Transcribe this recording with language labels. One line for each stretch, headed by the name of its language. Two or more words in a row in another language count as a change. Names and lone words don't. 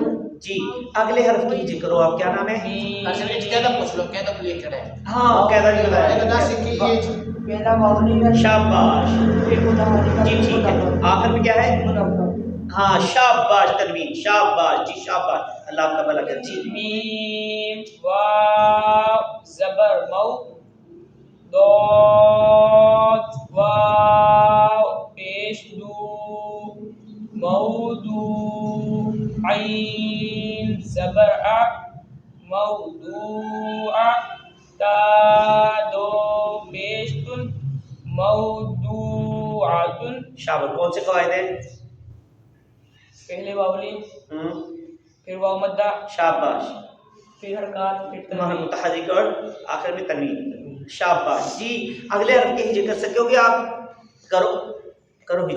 Urdu: جی اگلے حرف کی ذکر کرو آپ کیا نام ہے ہاں قاعدہ نہیں بتایا پہلا مبنی ہے شاباش جی ٹھیک ہے آخر میں کیا ہے ہاں شاباش تنوین شاباش جی شاباش اللہ آپ کا بھلا کرے جی میم واو زبر مو ضاد واو پیش دو موضوع عین زبر ع موضوع تا دو پیش تن موضوع مرفوعاتن شاباش کون سے قواعد ہیں پہلے واولی پھر واو مدہ शाबाश پھر حرکت پھر तुम्हारा तनवीन متحرک اور آخر میں تنوین شاباش جی اگلے حرف کے ہجے کر سکو گے آپ کرو کرو ہجے